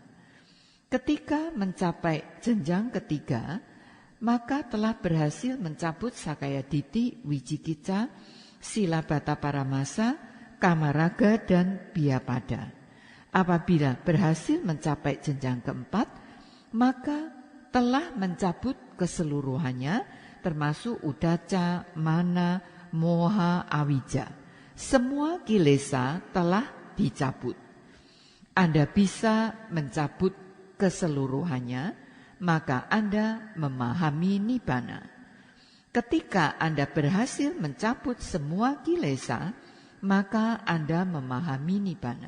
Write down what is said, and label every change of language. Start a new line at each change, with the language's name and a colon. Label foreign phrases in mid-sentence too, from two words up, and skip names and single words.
Indonesian: Ketika mencapai jenjang ketiga, maka telah berhasil mencabut Sakayaditi, Wicikicca,
Pali: Silabata Paramasa,
Indonesian: Kamaraga, dan Biapada. Apabila berhasil mencapai jenjang keempat, maka telah mencabut keseluruhannya, termasuk udaca, mana, moha, avijja. Semua kilesa telah dicabut. Anda bisa mencabut keseluruhannya, maka Anda memahami Nibbana. Ketika Anda berhasil mencabut semua kilesa, maka Anda memahami Nibbana.